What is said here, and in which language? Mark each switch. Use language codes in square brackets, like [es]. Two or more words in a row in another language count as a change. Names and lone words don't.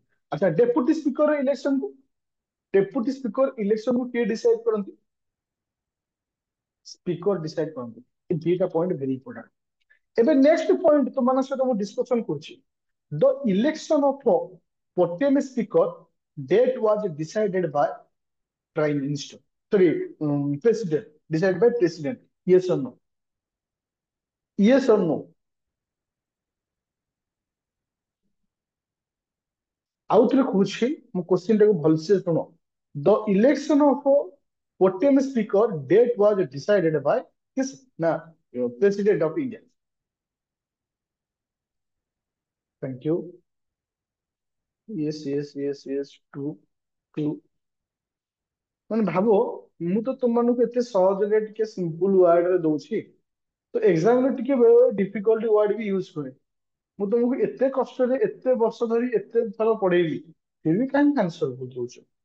[or] ଆଚ୍ଛା, [en] deputy speaker election [or] କୁ, [en] deputy speaker election [or] କୁ କିଏ ଡିସାଇଡ କରନ୍ତି? [en] speaker decide [or] କରନ୍ତି। ଏ ଦିଟା ପଏଣ୍ଟ [en] very important. [or] ଏବେ [en] next point [or] ତୁମମାନଙ୍କ ସହିତ ମୁଁ ଡିସ୍କସନ କରୁଛି। [en] the election of pro tem speaker that was decided by prime minister, sorry, president, decided by president. Yes or no? Yes or no? [or] ଆଉ ଥରେ କହୁଛି, ମୁଁ କ୍ୱେଶ୍ଚିନ୍ ଟାକୁ ଭଲସେ ଶୁଣ। [en] the election of pro tem speaker that was decided by କିସ୍ ନା President of India. thank you. yes true true. [or] ମାନେ ଭାବ, ମୁଁ ତ ତୁମମାନଙ୍କୁ ଏତେ ସହଜରେ ଟିକେ [en] simple word [or] ରେ ଦଉଛି, ତ ଏକ୍ସାମ ରେ ଟିକେ ବେଳେବେଳେ [en] difficult word [or] ବି ୟୁଜ କରେ। ମୁଁ ତମକୁ ଏତେ କଷ୍ଟରେ ଏତେ ବର୍ଷ ଧରି ଏତେ ଥର ପଢେଇଲି, ଫିର ବି କାହିଁକି ଆନ୍ସର ଭୁଲ ଦଉଛ?